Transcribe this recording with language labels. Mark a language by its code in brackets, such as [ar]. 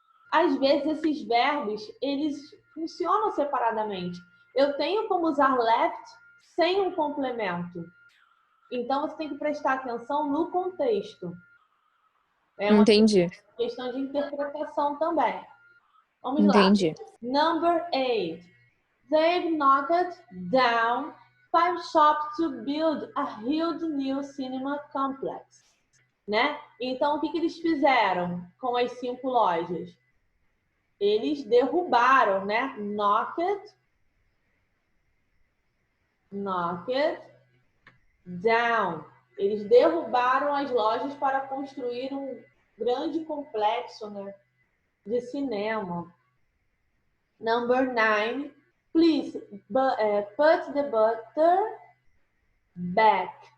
[pt] Às vezes esses verbos, eles funcionam separadamente. Eu tenho como usar left sem um complemento. Então você tem que prestar atenção no contexto. É uma Entendi. questão de interpretação também. Vamos Entendi. [en] lá. Number 8. They've knocked down 5 shops to build a huge new cinema complex. [pt] Né? Então, o que eles fizeram com as 5 lojas? Eles derrubaram, né? Knocked down. Eles derrubaram as lojas para construir um grande complexo, né, de cinema. [en] Number 9. Please put the butter back.